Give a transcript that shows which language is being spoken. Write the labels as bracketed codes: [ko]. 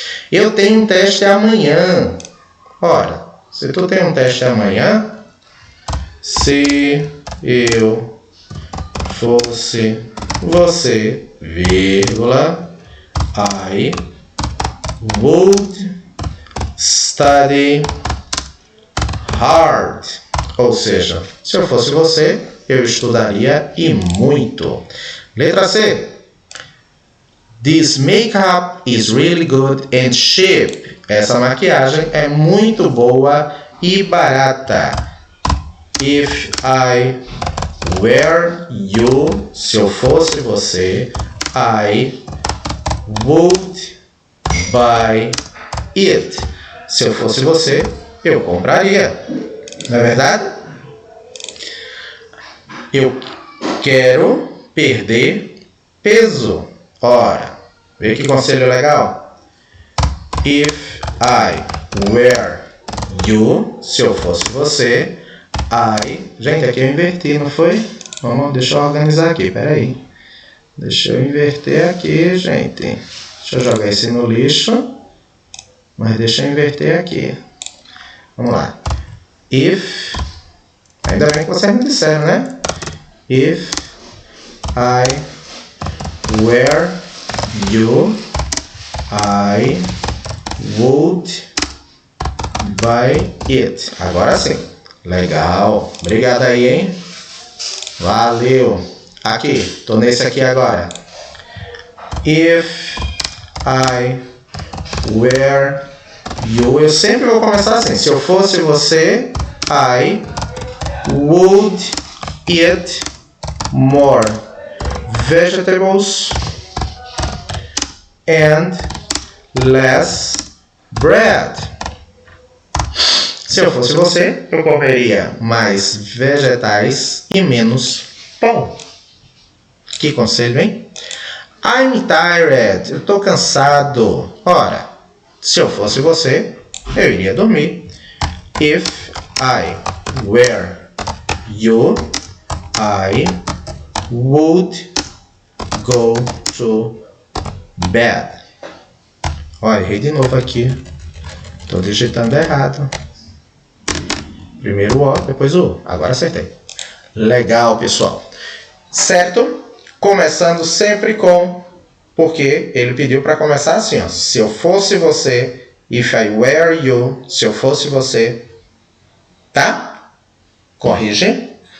[pt] Eu tenho um teste amanhã. Ora, se tu tem um teste amanhã, se eu fosse você, vírgula, [en] I would study hard. [pt] Ou seja, se eu fosse você, eu estudaria e muito. Letra C. [en] This makeup is really good and cheap. [pt] Essa maquiagem é muito boa e barata. [en] If I were you, [pt] se eu fosse você, [en] I would buy it. [pt] Se eu fosse você, eu compraria. Não é verdade? Eu quero perder peso. Ora, vê que conselho legal? [en] If I were you, [pt] se eu fosse você, Gente, aqui eu inverti, não foi? Deixa eu organizar aqui, peraí. Deixa eu inverter aqui, gente. Deixa eu jogar esse no lixo. Mas deixa eu inverter aqui. Vamos lá. If, ainda bem que vocês me disseram, né? [en] If I were you, I would buy it. [pt] Agora sim. Legal. Obrigado aí, hein? Valeu. Aqui, tô nesse aqui agora. [en] If I were you, [pt] eu sempre vou começar assim. Se eu fosse você, [en] I would eat more vegetables and less bread. [pt] Se eu fosse você, eu comeria mais vegetais e menos pão. Que conselho, hein? [en] I'm tired. [pt] Eu estou cansado. Ora, se eu fosse você, eu iria dormir. [en] If I were you, I would go to bed. [pt] Olha, errei de novo aqui. Estou digitando errado. Primeiro o O, depois o U. Agora acertei. Legal, pessoal. Certo? Começando sempre com... Porque ele pediu para começar assim, ó. Se eu fosse você, [en] if I were you, [pt] se eu fosse você, tá? Corrige.